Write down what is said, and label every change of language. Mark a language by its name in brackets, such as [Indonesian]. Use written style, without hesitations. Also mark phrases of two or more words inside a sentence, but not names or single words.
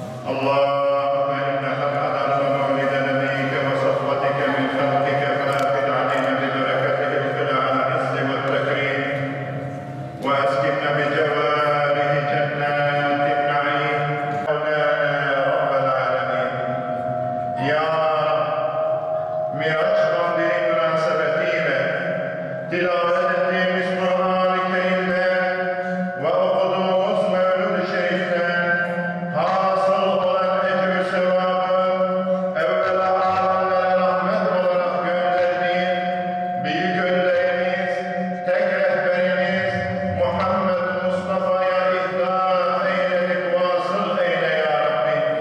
[Arabic] اللهم إنك حضرت مولد نبيك وصفوتك من خلقك فأفد علينا ببركته في العز والتكريم وأسكننا بجواره جنات النعيم مولانا يا رب العالمين يا [Turkish] رب Miraç kandili münasebetiyle tilavet ettiğimiz Kur'an-ı Kerim'de ve okuduğumuz Mevlud-i Şerif'te hasıl olan ecr-i sevabı evvela alemlere rahmet olarak gönderdiğin büyük önderimiz, tek rehberimiz Muhammed Mustafa'ya ihda eyledik, vasıl eyle [Arabic] يا ربي.